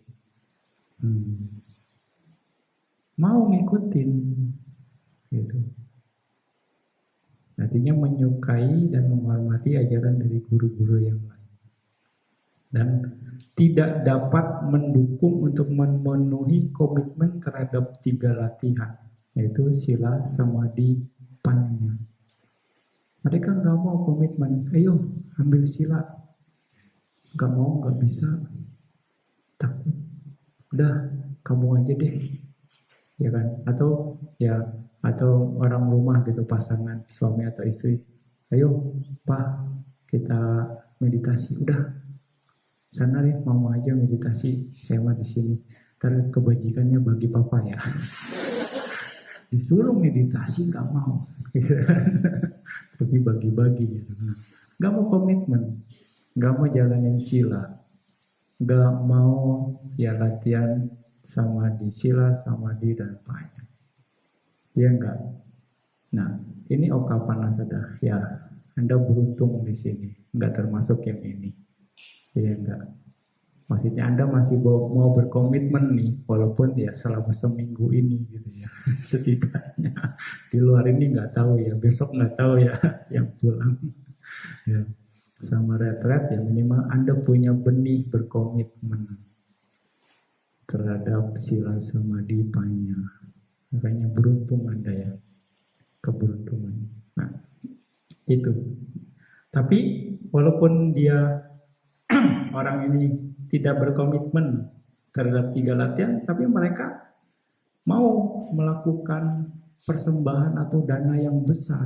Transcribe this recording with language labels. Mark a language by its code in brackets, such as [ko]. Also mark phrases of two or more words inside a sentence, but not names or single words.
[id] Mau ngikutin gitu. Artinya menyukai dan menghormati ajaran dari guru-guru yang lain. Dan tidak dapat mendukung untuk memenuhi komitmen terhadap 3 latihan, yaitu sila, samadhi, panya. Mereka nggak mau komitmen, ayo ambil sila, nggak mau, nggak bisa, takut, udah kamu aja deh, ya kan? Atau orang rumah gitu, pasangan suami atau istri, ayo pak kita meditasi, udah sana deh mama aja meditasi, saya mah di sini, ntar kebajikannya bagi papa ya. Disuruh meditasi nggak mau, tapi bagi-bagi gitu. Nggak mau komitmen, nggak mau jalanin sila, nggak mau ya latihan samadhi, sila, samadhi dan panya. Ya enggak. Nah ini Okapanasada ya, Anda beruntung di sini, nggak termasuk yang ini. Ya enggak. Maksudnya Anda masih mau berkomitmen nih, walaupun ya selama seminggu ini gitu ya. Setidaknya di luar ini nggak tahu ya, besok nggak tahu ya yang pulang. Ya. Sama retret ya minimal Anda punya benih berkomitmen terhadap sila samadhi panya. Makanya beruntung Anda ya, keberuntungan. Nah, itu. Tapi walaupun dia orang ini tidak berkomitmen terhadap 3 latihan, tapi mereka mau melakukan persembahan atau dana yang besar.